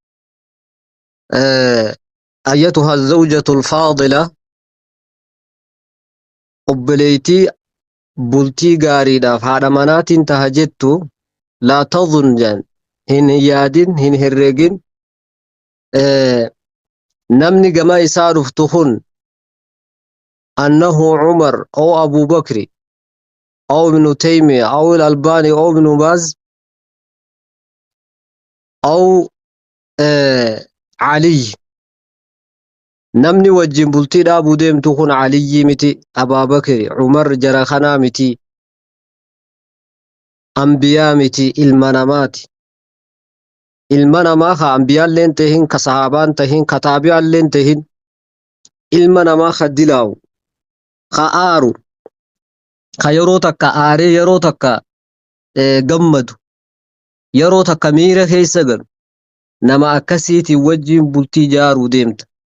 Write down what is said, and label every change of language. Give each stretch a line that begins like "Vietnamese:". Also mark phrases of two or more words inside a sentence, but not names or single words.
Arabic: أيتها الزوجة الفاضلة
Oromo: obboleeytii bultii gaariidhaaf haadha manaatiin taha jettu laa tadhun jedhan hin yaadin hin herregin namni gama isaa dhuftu kun annahu Umar aw Abu Bakri aw Ibn Taymiyyah aw Al-Albani aw Ibn Baz aw Ali. Namni wajjin bultii dhaabuu deemtu kun Aliyyi miti, Abaa Bakri, Umar jara kanaa miti, ambiyaa miti, ilma namaati. Ilma namaa ka ambiyaalleen tahin ka sahaabaan tahin ka taabiyaalleen tahin ilma namaa ka dilaawu ka aaru ka yeroo takka aaree yeroo takka gammadu yeroo takka miira keessa galu nama akkasiitiin wajjin bultii jaaruu deemta.